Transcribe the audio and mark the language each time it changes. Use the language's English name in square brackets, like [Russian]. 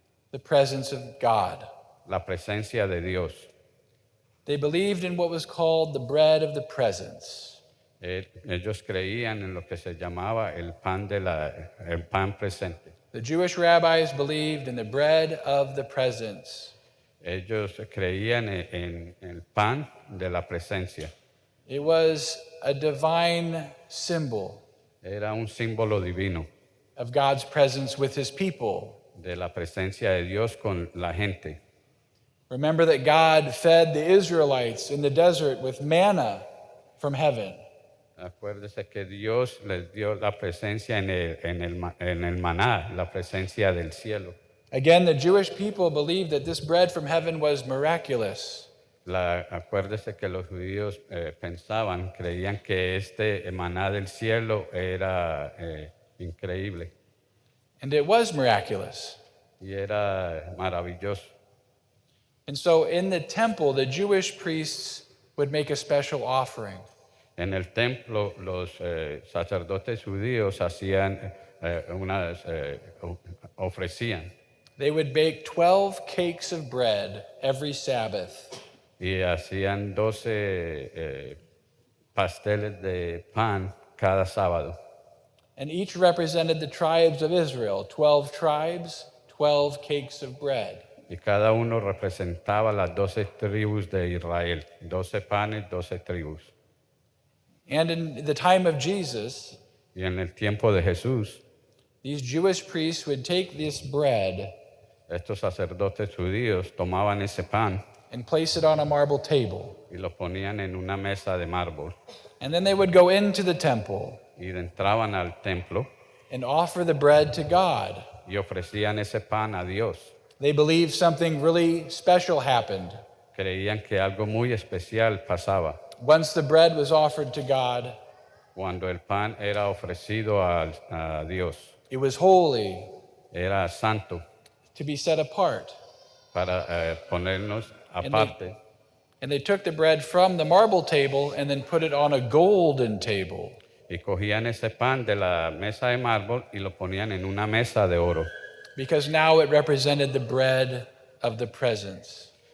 [English] the presence of God. [Spanish] la presencia de Dios. [English] They believed in what was called the bread of the presence. [Spanish] Ellos creían en lo que se llamaba el pan presente. [English] The Jewish rabbis believed in the bread of the presence. [Spanish] Ellos creían en el pan de la presencia. [English] It was a divine symbol [Spanish] Era un símbolo divino [English] of God's presence with his people. [Spanish] de la presencia de Dios con la gente. [English] Remember that God fed the Israelites in the desert with manna from heaven. [Spanish] Acuérdese que Dios les dio la presencia en el maná, la presencia del cielo. [English] Again, the Jewish people believed that this bread from heaven was miraculous. [Spanish] Acuérdese que los judíos creían que este maná del cielo era increíble [English] And it was miraculous. [Spanish] y era maravilloso. [English] And so in the temple, the Jewish priests would make a special offering. [Spanish] En el templo los sacerdotes judíos ofrecían [English] They would bake 12 cakes of bread every Sabbath. [Spanish] y hacían 12 pasteles de pan cada sábado. [English] And each represented the tribes of Israel, 12 tribes, 12 cakes of bread. [Spanish] Y cada uno representaba las 12 tribus de Israel, 12 panes, 12 tribus. [English] And in the time of Jesus, [Spanish] Y en el tiempo de Jesús, [English] these Jewish priests would take this bread [Spanish] estos sacerdotes judíos tomaban ese pan [English] and place it on a marble table. [Spanish] y lo ponían en una mesa de mármol [English] And then they would go into the temple [Spanish] y entraban al templo [English] and offer the bread to God. [Spanish] y ofrecían ese pan a Dios. [English] They believed something really special happened. [Spanish] Creían que algo muy especial pasaba [English] Once the bread was offered to God, [Spanish] cuando el pan era ofrecido a Dios. [English] it was holy, [Spanish] Era santo [English] to be set apart. [Spanish] para ponernos [English] And [Spanish] aparte. [English] And they took the bread from the marble table and then put it on a golden table. [Spanish] Y cogían ese pan de la mesa de mármol y lo ponían en una mesa de oro, [English] Because now it represented the bread of the presence.